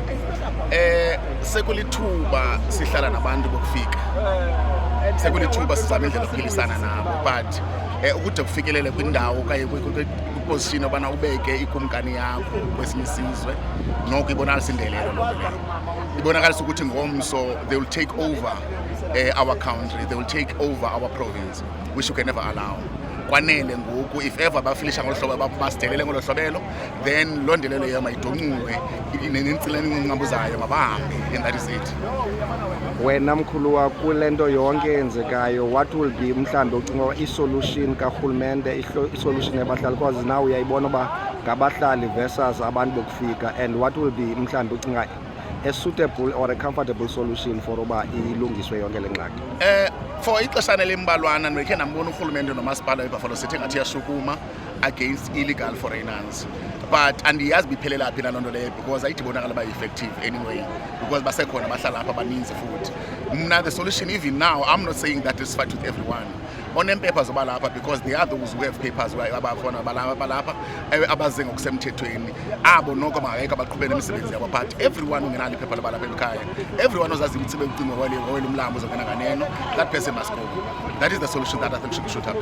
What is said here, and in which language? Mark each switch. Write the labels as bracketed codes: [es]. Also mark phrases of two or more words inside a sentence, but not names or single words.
[xh] Sekulithuba sihlala nabantu bokufika. Sekulithuba sizama indlela yokuphilisana nabo, but ukude kufikelele kwindawo okanye kwiposition obana ubeke ikumkani yakho kwesinye isizwe noko ibonakalisa indelelo loo nto leyo. Ibonakalisa ukuthi ngomso [en] they will take over our country, they will take over our province, which you can never allow. [xh] Kwanele ngoku [en] if ever [xh] bafilisha ngolo hlobo basidelele ngolo hlobelo, then loo ndelelo leyo mayidoncuke nenintsileni enqambuzayo mabahambe, [en] and that is it. [xh] Wena mkhuluwa kule nto yonke eyenzekayo, [en] what will be [xh] mhlawumbi ucinga i-solution karhulumente, i-solution yabahlali, [en] because now [xh] uyayibona uba ngabahlali versus abantu bokufika, [en] and what will be [xh] mhlawumbi ucinga [en] a suitable or a comfortable solution for [xh] uba ilungiswe yonke le ngxaki? For ixeshana elimbalwana ndikhe ndambona urhulumente nomasipala weBuffalo City ngathi yashukuma [en] against illegal foreigners, [xh] but andiyazi biphelela phi loo nto leyo because ayithi ibonakala uba [en] effective anyway, [xh] because basekhona bahlala apha abaninzi futhi. [en] Mna the solution even now, I'm not saying that it's fight with everyone [xh] oneempepha zoba lapha, [en] because there are those who have papers [xh] abafona balapha abaze ngokusemthethweni, abo noko bangayeka baqhubele imisebenzi yabo, [en] but everyone [xh] ungenalo iphepha labalapha ekhaya, everyone ozazi umtsibe ucingo wawela umlambo uzongena nganeno, [en] that person must go. That is the solution that I think should happen.